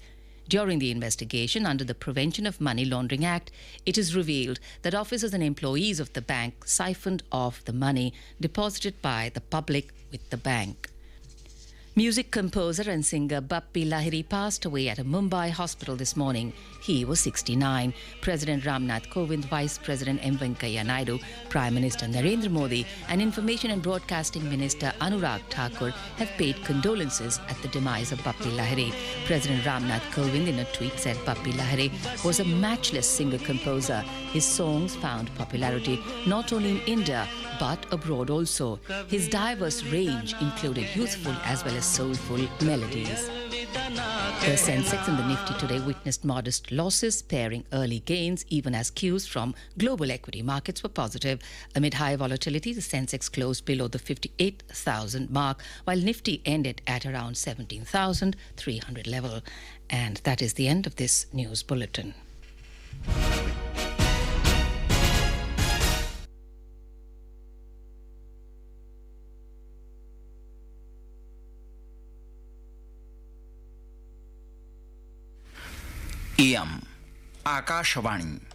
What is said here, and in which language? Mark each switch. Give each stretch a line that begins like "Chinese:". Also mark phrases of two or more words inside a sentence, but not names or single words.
English: During the investigation under the Prevention of Money Laundering Act, it is revealed that officers and employees of the bank siphoned off the money deposited by the public with the bank. Music composer and singer Bappi Lahiri passed away at a Mumbai hospital this morning. He was 69. President Ramnath Kovind, Vice President M. Venkaiah Naidu, Prime Minister Narendra Modi and Information and Broadcasting Minister Anurag Thakur have paid condolences at the demise of Bappi Lahiri. President Ramnath Kovind in a tweet said Bappi Lahiri was a matchless singer-composer. His songs found popularity not only in India but abroad also. His diverse range included youthful as well as soulful melodies. The Sensex and the Nifty today witnessed modest losses, pairing early gains, even as cues from global equity markets were positive. Amid high volatility, the Sensex closed below the 58,000 mark, while Nifty ended at around 17,300 level. And that is the end of this news bulletin.
Sanskrit: इयम् आकाशवाणी